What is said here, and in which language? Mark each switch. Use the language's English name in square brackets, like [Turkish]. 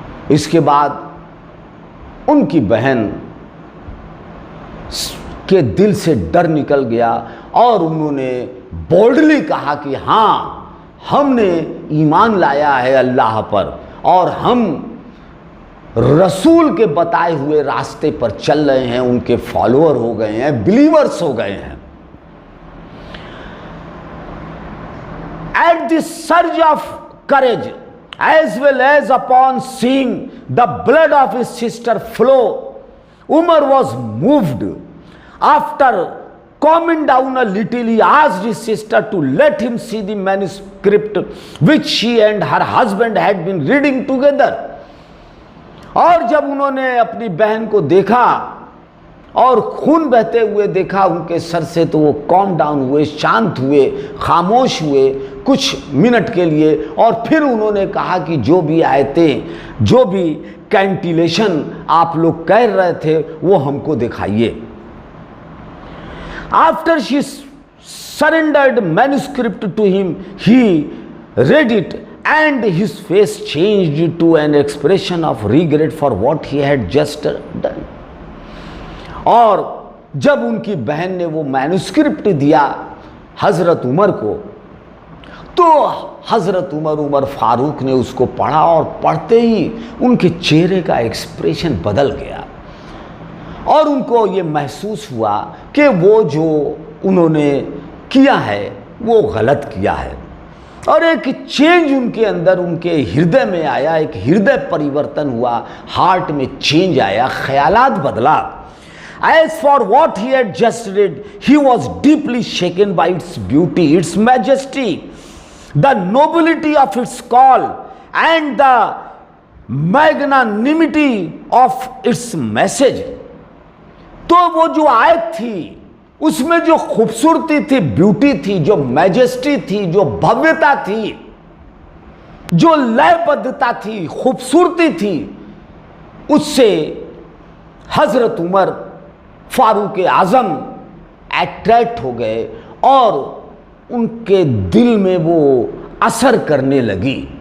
[Hindi] इसके बाद उनकी बहन के दिल से डर निकल गया और उन्होंने बोल्डली कहा कि हाँ, हमने ईमान लाया है अल्लाह पर और हम रसूल के बताए हुए रास्ते पर चल रहे हैं, उनके फॉलोअर हो गए हैं, बिलीवर्स हो गए हैं। [English] At this surge of courage, as well as upon seeing the blood of his sister flow, Umar was moved. After calming down a little, he asked his sister to let him see the manuscript which she and her husband had been reading together. [Hindi] और जब उन्होंने अपनी बहन को देखा और खून बहते हुए देखा उनके सर से, तो वो कॉम डाउन हुए, शांत हुए, खामोश हुए कुछ मिनट के लिए। और फिर उन्होंने कहा कि जो भी आयतें, जो भी कैंटिलेशन आप लोग कह रहे थे वो हमको दिखाइए। [English] After she surrendered manuscript to him, he read it and his face changed to an expression of regret for what he had just done. [Hindi] और जब उनकी बहन ने वो मैन्युस्क्रिप्ट दिया हजरत उमर को, तो हजरत उमर फारूक ने उसको पढ़ा और पढ़ते ही उनके चेहरे का एक्सप्रेशन बदल गया और उनको ये महसूस हुआ कि वो जो उन्होंने किया है वो गलत किया है। और एक चेंज उनके अंदर, उनके हृदय में आया, एक हृदय परिवर्तन हुआ, हार्ट में चेंज आया, ख्यालात बदला। [English] As for what he had just read, he was deeply shaken by its beauty, its majesty, the nobility of its call, and the magnanimity of its message. [Hindi] तो वो जो आयत थी उसमें जो खूबसूरती थी, ब्यूटी थी, जो मैजेस्टी थी, जो भव्यता थी, जो लयबद्धता थी, खूबसूरती थी, उससे हजरत उमर फारूक आजम अट्रैक्ट हो गए और उनके दिल में वो असर करने लगी।